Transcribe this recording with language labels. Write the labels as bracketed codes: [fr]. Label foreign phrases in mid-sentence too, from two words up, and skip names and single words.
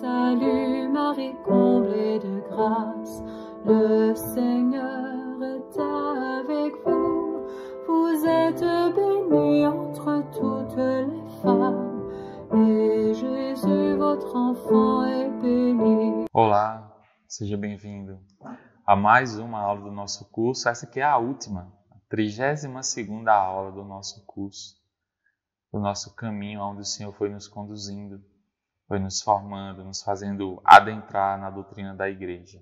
[fr] Salut Marie, comblée de grâce, le Seigneur est avec vous. Vous êtes bénie entre toutes les femmes, et Jésus, votre enfant, est béni. [pt] Olá, seja bem-vindo a mais uma aula do nosso curso. Essa aqui é a última, a 32ª aula do nosso curso, do nosso caminho onde o Senhor foi nos conduzindo, foi nos formando, nos fazendo adentrar na doutrina da igreja.